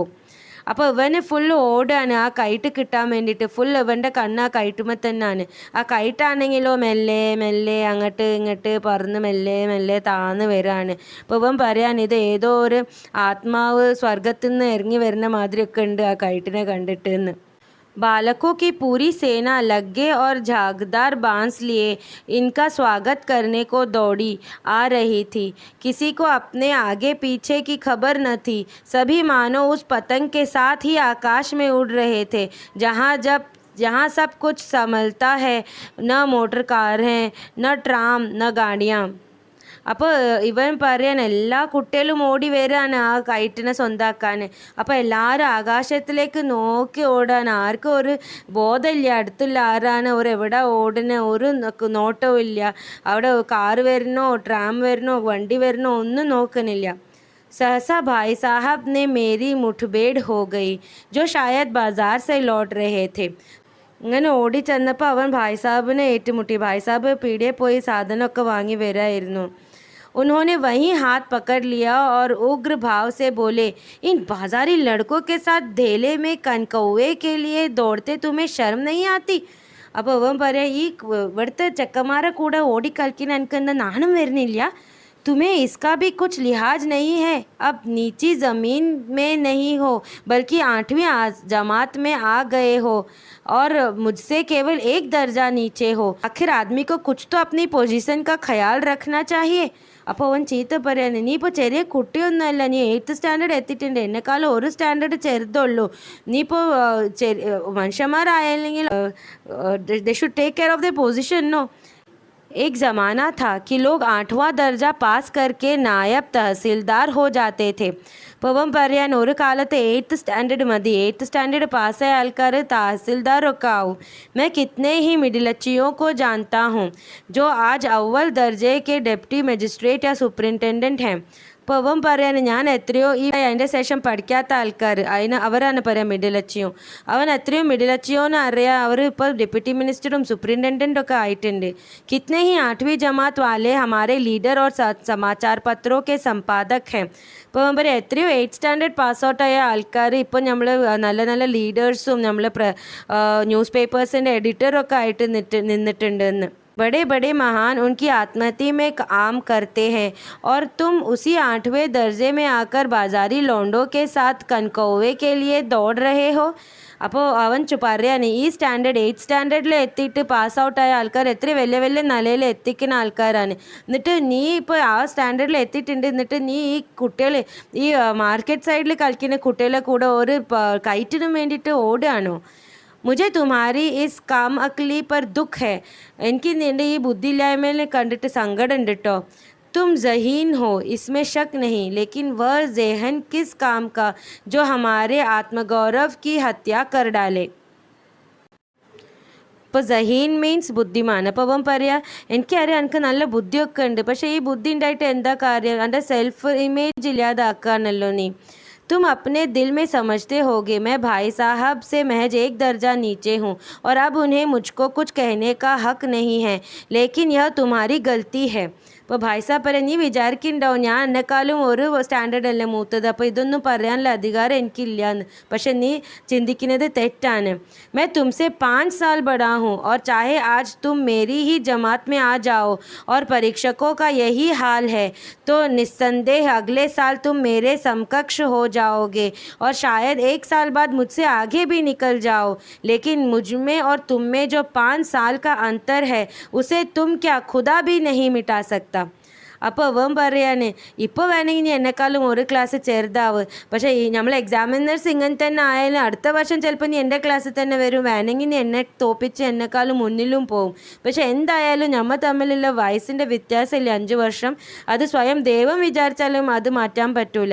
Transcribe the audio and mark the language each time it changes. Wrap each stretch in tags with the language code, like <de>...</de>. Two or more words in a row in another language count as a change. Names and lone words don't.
<ml>അപ്പോൾ ഇവന് ഫുൾ ഓടാണ് ആ കൈറ്റ് കിട്ടാൻ വേണ്ടിയിട്ട്. ഫുൾ ഇവൻ്റെ കണ്ണ് ആ കൈറ്റുമ്പോൾ തന്നെയാണ്. ആ കൈറ്റാണെങ്കിലോ മെല്ലെ മെല്ലെ അങ്ങോട്ട് ഇങ്ങോട്ട് പറന്ന് മെല്ലെ മെല്ലെ താന്ന് വരികയാണ്. അപ്പോൾ ഇവൻ പറയാണ്, ഇത് ഏതോ ഒരു ആത്മാവ് സ്വർഗത്തിൽ നിന്ന് ഇറങ്ങി വരുന്ന മാതിരിയൊക്കെ ഉണ്ട് ആ കൈറ്റിനെ കണ്ടിട്ട് എന്ന്.</ml> <hi>बालकों की पूरी सेना लग्गे और झागदार बांस लिए इनका स्वागत करने को दौड़ी आ रही थी. किसी को अपने आगे पीछे की खबर न थी. सभी मानो उस पतंग के साथ ही आकाश में उड़ रहे थे जहाँ सब कुछ संभलता है. न मोटर कार हैं, न ट्राम, न गाड़ियाँ.</hi> <ml>അപ്പോൾ ഇവൻ പറയാൻ എല്ലാ കുട്ടികളും ഓടി വരികയാണ് ആ കൈറ്റിനെ സ്വന്താക്കാൻ. അപ്പോൾ എല്ലാവരും ആകാശത്തിലേക്ക് നോക്കി ഓടാൻ. ആർക്കും ഒരു ബോധമില്ല അടുത്തുള്ള ആരാണ്, ഒരു എവിടെ ഓടുന്ന ഒരു നോട്ടവും ഇല്ല. അവിടെ കാറ് വരണോ ട്രാം വരണോ വണ്ടി വരണോ ഒന്നും നോക്കണില്ല.</ml> <hi>सहसा भाई साहब ने मेरी मुठभेड़ हो गई, जो शायद बाजार से लौट रहे थे.</hi> <ml>ഇങ്ങനെ ഓടി ചെന്നപ്പോൾ അവൻ ഭായ് സാഹിബിനെ ഏറ്റുമുട്ടി. ഭായ് സാഹിബ് പീടികയിൽ പോയി സാധനമൊക്കെ വാങ്ങി വരായിരുന്നു.</ml> <hi>उन्होंने वहीं हाथ पकड़ लिया और उग्र भाव से बोले, इन बाजारी लड़कों के साथ धेले में कनकौवे के लिए दौड़ते तुम्हें शर्म नहीं आती.</hi> <ml>അപ്പോൾ അവൻ പറയാം, ഈ ഇവിടുത്തെ ചെക്കന്മാരെ കൂടെ ഓടിക്കളിക്കാൻ എനിക്ക് എന്താ നാണം വരുന്നില്ല?</ml> <hi>तुम्हें इसका भी कुछ लिहाज नहीं है. अब नीची ज़मीन में नहीं हो बल्कि 8वीं जमात में आ गए हो और मुझसे केवल एक दर्जा नीचे हो. आखिर आदमी को कुछ तो अपनी पोजीशन का ख्याल रखना चाहिए.</hi> <ml>അപ്പോൾ അവൻ ചീത്ത പറയാണ്, നീ ഇപ്പോൾ ചെറിയ കുട്ടിയൊന്നുമല്ല, നീ 8th സ്റ്റാൻഡേർഡ് എത്തിയിട്ടുണ്ട്, എന്നെക്കാളും ഒരു സ്റ്റാൻഡേർഡ് ചെറുതുള്ളൂ. നീ ഇപ്പോൾ മനുഷ്യന്മാരായില്ലെങ്കിൽ</ml> <en>they should take care of the position.</en> <ml>നോ,</ml> <hi>एक ज़माना था कि लोग 8वां दर्जा पास करके नायब तहसीलदार हो जाते थे.</hi> <ml>പവൻ പറയാൻ, ഒരു കാലത്ത് 8th സ്റ്റാൻഡേർഡ് മതി, 8th സ്റ്റാൻഡേർഡ് പാസ്സായ ആൾക്കാർ തഹसीलदारൊക്കെ ആവും.</ml> <hi>मैं कितने ही मिडिलचियों को जानता हूँ जो आज अव्वल दर्जे के</hi> <en>deputy magistrate</en> <hi>या सुपरिटेंडेंट हैं.</hi> <ml>പവൻ പറയാൻ, ഞാൻ എത്രയോ ഈ അതിൻ്റെ ശേഷം പഠിക്കാത്ത ആൾക്കാർ അവരാണ് പറയാം മിഡിലച്ചിയോ. അവൻ എത്രയോ മിഡിലച്ചിയോന്ന് അറിയാം. അവർ ഇപ്പോൾ</ml> <en>deputy ministerum</en> <ml>सुपरिटेंडेंट ഒക്കെ ആയിട്ടുണ്ട്.</ml> <hi>कितने ही 8वीं जमात वाले हमारे लीडर और समाचार पत्रों के संपादक हैं.</hi> <ml>ഇപ്പോൾ അവൻ പറയാം, എത്രയോ 8th സ്റ്റാൻഡേർഡ് പാസ് ഔട്ടായ ആൾക്കാർ ഇപ്പോൾ നമ്മൾ നല്ല നല്ല ലീഡേഴ്സും നമ്മൾ ന്യൂസ് പേപ്പേഴ്സിൻ്റെ എഡിറ്ററൊക്കെ ആയിട്ട് നിന്നിട്ടുണ്ട് എന്ന്.</ml> <hi>बड़े बड़े महान उनकी आत्महत्या में काम करते हैं और तुम उसी 8वें दर्जे में आकर बाजारी लौंडों के साथ कनकौवे के लिए दौड़ रहे हो.</hi> <ml>അപ്പോൾ അവൻ പറയാന്, ഈ സ്റ്റാൻഡേർഡ് 8th സ്റ്റാൻഡേർഡിൽ എത്തിയിട്ട് പാസ് ഔട്ടായ ആൾക്കാർ എത്ര വലിയ വലിയ നിലയിൽ എത്തിക്കുന്ന ആൾക്കാരാണ്. എന്നിട്ട് നീ ഇപ്പോൾ ആ സ്റ്റാൻഡേർഡിൽ എത്തിയിട്ടുണ്ട്, എന്നിട്ട് നീ ഈ കുട്ടികൾ ഈ മാർക്കറ്റ് സൈഡിൽ കളിക്കുന്ന കുട്ടികളെ കൂടെ ഒരു കയറ്റിനും വേണ്ടിയിട്ട് ഓടുകയാണോ?</ml> <hi>मुझे तुम्हारी इस काम अकली पर दुख है.</hi> <ml>എനിക്ക് നിൻ്റെ ഈ ബുദ്ധിയില്ലായ്മയിൽ കണ്ടിട്ട് സങ്കടമുണ്ട് കേട്ടോ.</ml> <hi>तुम ज़हीन हो, इसमें शक नहीं, लेकिन वह ज़हन किस काम का जो हमारे आत्मगौरव की हत्या कर डाले.</hi> <ml>ഇപ്പോൾ ജഹീൻ മീൻസ് ബുദ്ധിമാൻ. അപ്പോൾ അവൻ പറയാം, എനിക്കറിയാം എനിക്ക് നല്ല ബുദ്ധിയൊക്കെ ഉണ്ട്, പക്ഷേ ഈ ബുദ്ധി ഉണ്ടായിട്ട് എന്താ കാര്യം? എൻ്റെ</ml> <en>self image</en> <ml>ഇല്ലാതാക്കാണല്ലോ നീ.</ml> <hi>तुम अपने दिल में समझते होगे मैं भाई साहब से महज एक दर्जा नीचे हूँ और अब उन्हें मुझको कुछ कहने का हक नहीं है, लेकिन यह तुम्हारी गलती है.</hi> <ml>ഇപ്പോൾ ഭായ് സാഹബ് പറയാം, നീ വിചാരിക്കുന്നുണ്ടാവും ഞാൻ എന്നെക്കാളും ഒരു സ്റ്റാൻഡേർഡ് അല്ലേ മൂത്തത്, അപ്പോൾ ഇതൊന്നും പറയാനുള്ള അധികാരം എനിക്കില്ലയെന്ന്. പക്ഷെ നീ ചിന്തിക്കുന്നത് തെറ്റാണ്.</ml> <hi>मैं तुमसे 5 साल बड़ा हूँ और चाहे आज तुम मेरी ही जमात में आ जाओ और परीक्षकों का यही हाल है तो निस्संदेह अगले साल तुम मेरे समकक्ष हो जाओगे और शायद 1 साल बाद मुझसे आगे भी निकल जाओ. लेकिन मुझ में और तुम में जो 5 साल का अंतर है उसे तुम क्या खुदा भी नहीं मिटा सकता.</hi> <ml>അപ്പോൾ അവൻ പറയാണ്, ഇപ്പോൾ വേണമെങ്കിൽ നീ എന്നെക്കാളും ഒരു ക്ലാസ് ചെറുതാവ്, പക്ഷേ നമ്മൾ എക്സാമിനേഴ്സ് ഇങ്ങനെ തന്നെ ആയാലും അടുത്ത വർഷം ചിലപ്പോൾ നീ എൻ്റെ ക്ലാസ്സിൽ തന്നെ വരും, വേണമെങ്കിൽ നീ എന്നെ തോപ്പിച്ച് എന്നെക്കാളും മുന്നിലും പോവും. പക്ഷേ എന്തായാലും നമ്മൾ തമ്മിലുള്ള വയസ്സിൻ്റെ വ്യത്യാസമില്ല 5 വർഷം, അത് സ്വയം ദൈവം വിചാരിച്ചാലും അത് മാറ്റാൻ പറ്റൂല.</ml>